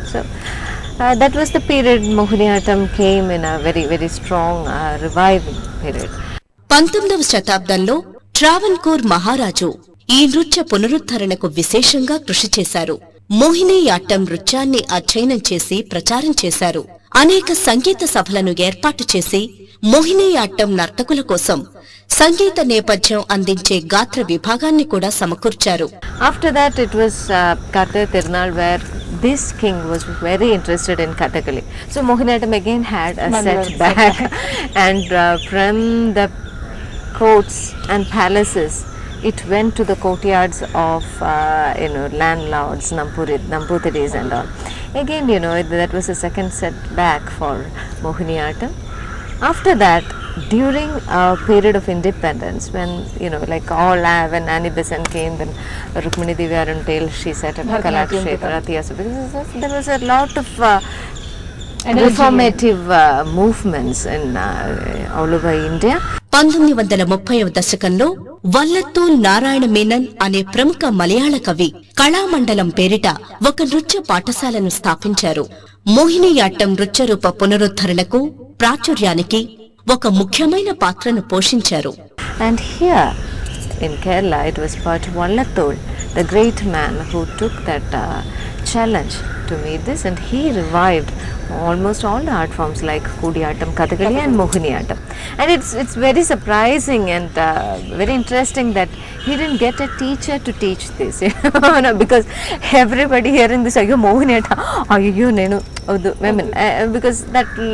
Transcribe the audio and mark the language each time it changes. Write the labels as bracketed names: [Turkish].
[English] So that was the period Mohiniyattam came in a very, very strong reviving period. [Telugu] 19వ శతాబ్దంలో ట్రావెన్కోర్ మహారాజు ఈ నృత్య పునరుద్ధరణకు విశేషంగా కృషి చేశారు. మోహినియాట్టం నృత్యాన్ని అధ్యయనం చేసి ప్రచారం చేశారు. అనేక సంగీత సభలను ఏర్పాటు చేసి మోహినియాట్టం నర్తకుల కోసం సంగీత నేపథ్యం అందించే గాత్ర విభాగాన్ని కూడా సమకూర్చారు. [English] After that it was Kartikeya Tirunal where this king was very interested in Kathakali. So Mohiniyattam again had a setback and from the courts and palaces it went to the courtyards of landlords, Nambutiris and all. Again that was a second setback for Mohiniyattam. After that, during a period of independence, when when Annie Besant came, then Rukmini Devi Aruntel, she set up Kalakshetram. There was a lot of reformative movements in all over India. [Telugu] 1930వ దశకంలో వల్లత్తూల్ నారాయణ మీనన్ అనే ప్రముఖ మలయాళ కవి కళామండలం పేరిట ఒక నృత్య పాఠశాలను స్థాపించారు. మోహినియాట్టం నృత్యరూప పునరుద్ధరణకు ప్రాచుర్యానికి ఒక ముఖ్యమైన పాత్రను పోషించారు. [English] And here in Kerala it was Pat Vallatthol, the great man who took that challenge to meet this, and he revived almost all the art forms like Kudiyattam, Kathakali and Mohiniyattam. And it's very surprising and very interesting that he didn't get a teacher to teach this, because everybody hearing this, ayyo Mohiniyattam, ayyo nenu women, because that